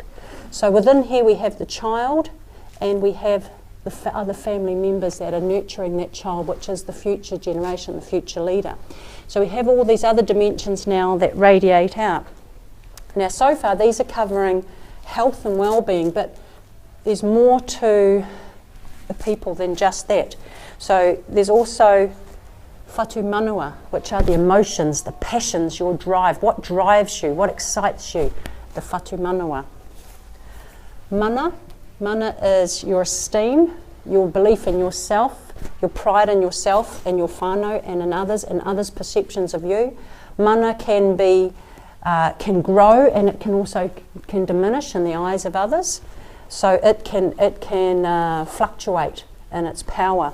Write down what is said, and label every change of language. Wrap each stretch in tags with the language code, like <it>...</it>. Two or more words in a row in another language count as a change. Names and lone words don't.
<en>So within here we have the child, and we have the other family members that are nurturing that child, which is the future generation, the future leader. So we have all these other dimensions now that radiate out. Now so far these are covering health and well-being, but there's more to the people than just that. So there's also</en> <mi>whatu manua,</mi> <en>which are the emotions, the passions, your drive, what drives you, what excites you, the</en> <mi>whatu manua.</mi> <en>Mana is your esteem, your belief in yourself, your pride in yourself and your whānau and in others' perceptions of you. Mana can can grow, and it can also diminish in the eyes of others. So it can fluctuate in its power.</en>